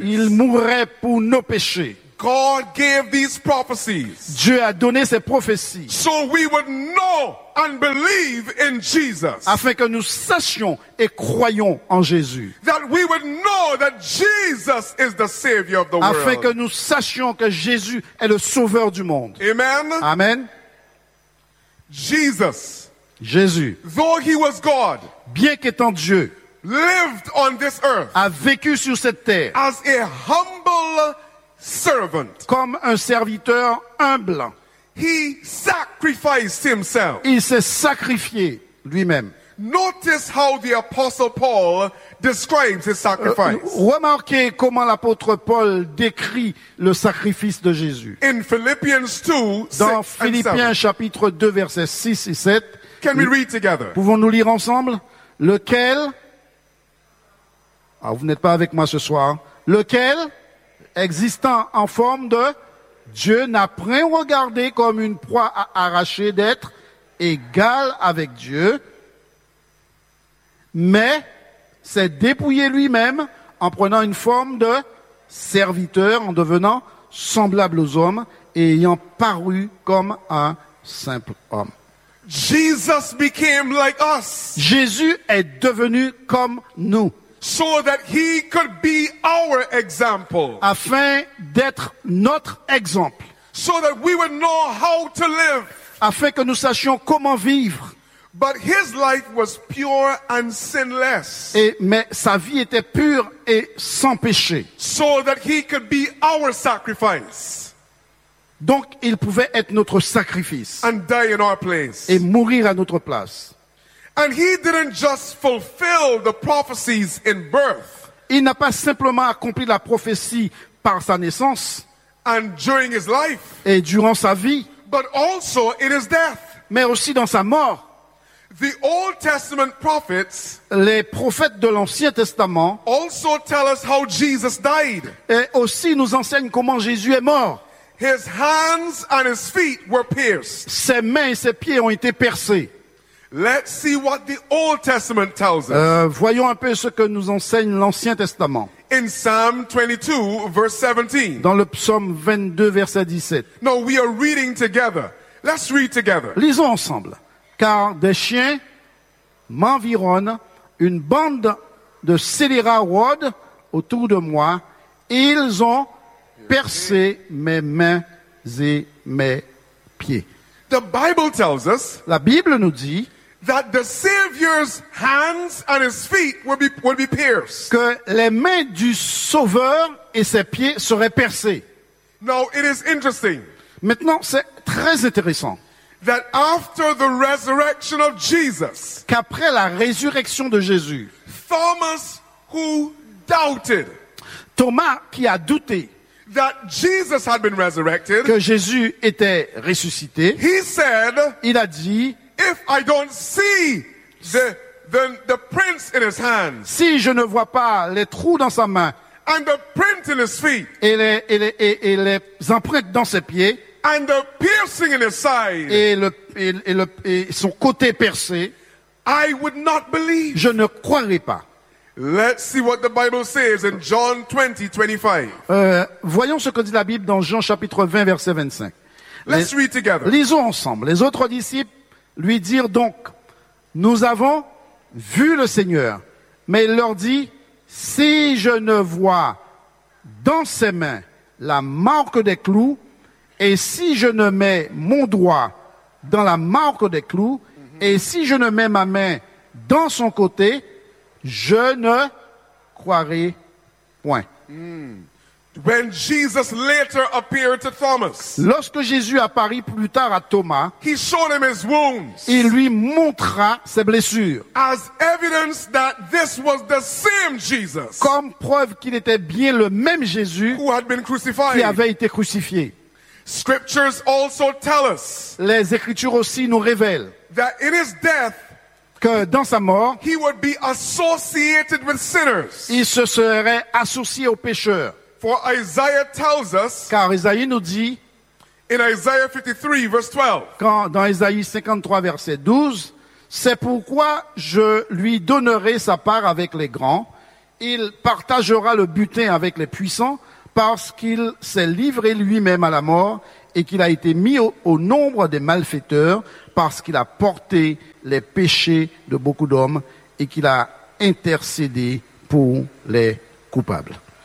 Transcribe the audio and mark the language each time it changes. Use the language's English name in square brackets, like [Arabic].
[French] Il mourrait pour nos péchés. [English] God gave these prophecies. [French] Dieu a donné ces prophéties. [English] So we would know and believe in Jesus. [French] Afin que nous sachions et croyons en Jésus. [English] That we would know that Jesus is the savior of the world. [French] Afin que nous sachions que Jésus est le sauveur du monde. [English] Amen. [French] Amen. [English] Jesus. [French] Jésus. [English] Though he was God. [French] Bien qu'étant Dieu. [English] Lived on this earth. [French] A vécu sur cette terre. [English] As a humble servant. [French] Comme un serviteur humble. [English] He sacrificed himself. [French] Il s'est sacrifié lui-même. [English] Notice how the apostle Paul describes his sacrifice. [French] Remarquez comment l'apôtre Paul décrit le sacrifice de Jésus. [English] In Philippians 2, [French] dans Philippiens chapitre 2 versets 6 et 7. [English] Can we read together? [French] Pouvons-nous lire ensemble? Lequel? Ah, vous n'êtes pas avec moi ce soir. Lequel? Existant en forme de Dieu, n'a point regardé comme une proie à arracher d'être égal avec Dieu, mais s'est dépouillé lui-même en prenant une forme de serviteur, en devenant semblable aux hommes et ayant paru comme un simple homme. [English] Jesus became like us. [French] Jésus est devenu comme nous. [English] So that he could be our example. [French] Afin d'être notre exemple. [English] So that we would know how to live. [French] Afin que nous sachions comment vivre. [English] But his life was pure and sinless. [French] Mais sa vie était pure et sans péché. [English] So that he could be our sacrifice. [French] Donc il pouvait être notre sacrifice. [English] And die in our place. [French] Et mourir à notre place. [English] And he didn't just fulfill the prophecies in birth. [French] Il n'a pas simplement accompli la prophétie par sa naissance. [English] And during his life. [French] Et durant sa vie. [English] But also in his death. [French] Mais aussi dans sa mort. [English] The Old Testament prophets. [French] Les prophètes de l'Ancien Testament. [English] Also tell us how Jesus died. [French] Et aussi nous enseignent comment Jésus est mort. [English] His hands and his feet were pierced. [French] Ses mains et ses pieds ont été percés. [English] Let's see what the Old Testament tells us. [French] Voyons un peu ce que nous enseigne l'Ancien Testament. [English] In Psalm 22, verse 17. [French] Dans le psaume 22, verset 17. [English] No, we are reading together. Let's read together. [French] Lisons ensemble. Car des chiens m'environnent, une bande de scélérats rôde autour de moi. Ils ont percé mes mains et mes pieds. [English] The Bible tells us, [French] la Bible nous dit, [English] that the Savior's hands and his feet will be pierced. [French] Que les mains du Sauveur et ses pieds seraient percés. [English] Now it is interesting. [French] Maintenant, c'est très intéressant. [English] That after the resurrection of Jesus, [French] qu'après la résurrection de Jésus, [English] Thomas who doubted, [French] Thomas qui a douté, [English] that Jesus had been resurrected, [French] que Jésus était ressuscité, [English] he said, [French] il a dit, [English] if I don't see the prints in his hands, [French] si je ne vois pas les trous dans sa main, [English] and the print in his feet, [French] et les empreintes dans ses pieds, [English] and the piercing in his side, [French] et son côté percé, [English] I would not believe. [French] Je ne croirais pas. [English] Let's see what the Bible says in John 20, 25. [French] Voyons ce que dit la Bible dans Jean chapitre 20, verset 25. [English] Let's read together. [French] Lisons ensemble. Les autres disciples lui dirent donc, nous avons vu le Seigneur. Mais il leur dit, si je ne vois dans ses mains la marque des clous, et si je ne mets mon doigt dans la marque des clous, et si je ne mets ma main dans son côté, je ne croirai point. [English] When Jesus later appeared to Thomas, [French] lorsque Jésus apparut plus tard à Thomas, [English] he showed him his wounds, [French] il lui montra ses blessures, [English] as evidence that this was the same Jesus, [French] comme preuve qu'il était bien le même Jésus, [English] who had been crucified, [French] qui avait été crucifié. [English] Scriptures also tell us, [French] les Écritures aussi nous révèlent, [English] that in his death, [French] que dans sa mort, [English] he would be associated with sinners. [French] Il se serait associé aux pécheurs. [English] For Isaiah tells us, [French] car Isaïe nous dit, [English] in Isaiah 53, verse 12, [French] quand, dans Isaïe 53, verset 12, c'est pourquoi je lui donnerai sa part avec les grands, il partagera le butin avec les puissants, parce qu'il s'est livré lui-même à la mort et qu'il a été mis au nombre des malfaiteurs, parce qu'il a porté les péchés de beaucoup d'hommes et qu'il a intercédé pour les coupables.